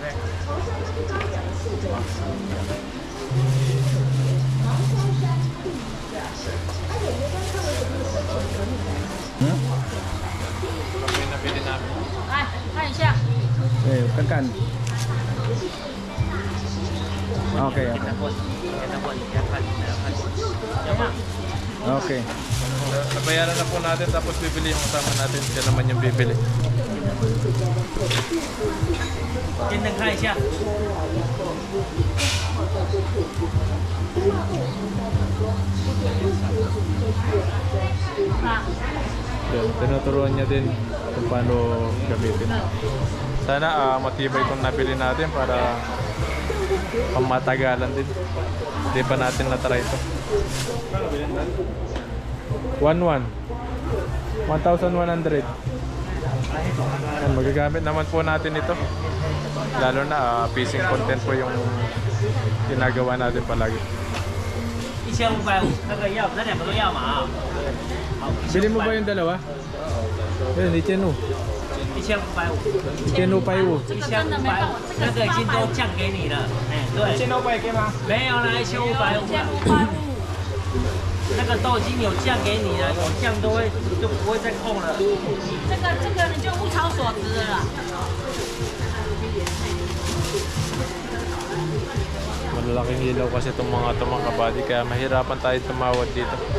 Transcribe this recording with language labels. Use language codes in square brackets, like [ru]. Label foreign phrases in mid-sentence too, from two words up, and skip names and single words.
[tl] Ito po yung nabili namin. [zh] 来看一下， [tl] Eh, kan. Okay, [zh] 给他过，给他过，你先看，要吗？ [tl] Okay. Nabayaran na po natin tapos bibili yung kasama natin. Yan naman yung bibili. [zh] 电灯看一下。 [tl] Yan, tinuturuan niya din kung paano gamitin. Sana matibay itong nabili natin para pamatagalan din. Hindi pa natin na-try ito. 1,100. 1,100. Yan, magagamit naman po natin ito. Lalo na fishing content po yung ginagawa natin palagi. [zh] 1550，那个要，那两个都要嘛啊。好， [tl] Bili mo ba yung dalawa? Yan, Ichenu. [zh] 1550， [tl] Ichenu Paiwu. [zh] 这个真的没办法，这个是那个已经都 850。降给你了。哎，对， okay吗? 没有啦，1550啦。 1550。那个都已经有降给你了，有降都会就不会再空了。这个你就物超所值了啦。 [tl] Malalaking ilaw kasi itong mga kabady kaya mahirapan tayo tumawad dito.